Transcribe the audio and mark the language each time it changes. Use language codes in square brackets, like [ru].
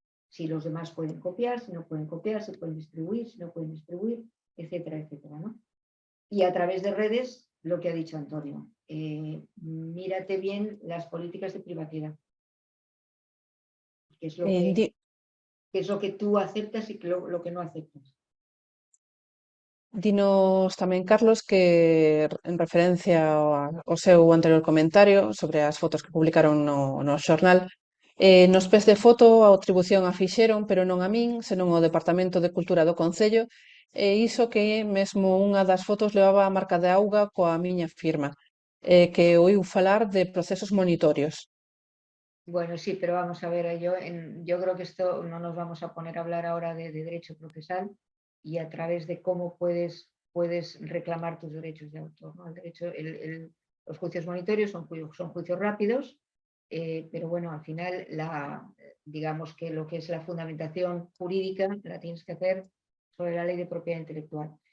[es] Si los demás pueden copiar, si no pueden copiar, si pueden distribuir, si no pueden distribuir, etcétera, etcétera, ¿no? Y a través de redes, lo que ha dicho Antonio, mírate bien las políticas de privacidad, que es lo que tú aceptas y lo que no aceptas. [gl] Dinos tamén, Carlos, que en referencia ao seu anterior comentario sobre as fotos que publicaron no xornal, nos pés de foto a atribución a fixeron, pero non a min, senón ao Departamento de Cultura do Concello, e iso que mesmo unha das fotos levaba a marca de auga coa miña firma, que oíu falar de procesos monitorios. [es] Bueno, sí, pero vamos a ver, yo creo que esto no nos vamos a poner a hablar ahora de derecho procesal y a través de cómo puedes reclamar tus derechos de autor, ¿no? Los juicios monitorios son juicios rápidos, pero bueno, al final digamos que lo que es la fundamentación jurídica la tienes que hacer sobre la ley de propiedad intelectual.